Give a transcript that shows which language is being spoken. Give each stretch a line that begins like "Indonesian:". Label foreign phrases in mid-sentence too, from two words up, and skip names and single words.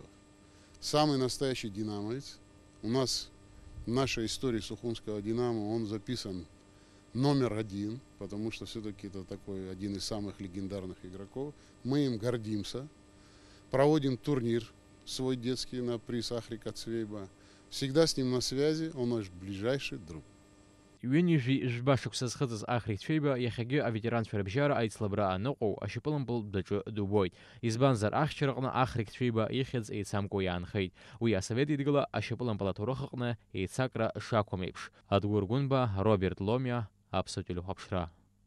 Russian: Самый настоящий динамовец. У нас в нашей истории Сухумского Динамо он записан номер 1, потому что все-таки это такой один из самых легендарных игроков. Мы им гордимся. Проводим турнир свой детский на приз Ахрика-цвеиба. Всегда с ним на связи, он наш ближайший друг.
Abkhazian: Ҩынҩажәи жәба шықәса зхыҵыз Ахрик-цәеиба иахьагьы аветеранцәа рыбжьара аицлабра аныҟоу ашьапылампылтә даҿы дубоит. Избанзар ахьчараҟны Ахрик-цәеиба ихьӡ еицамкәа иаанхеит. Уи Асовет Еидгыла ашьапылампыл аҭоурых аҟны еицакра шақәым еиԥш. Адгәыр Гәынба, Роберт Ломиа, Аԥсуа телехәаԥшра.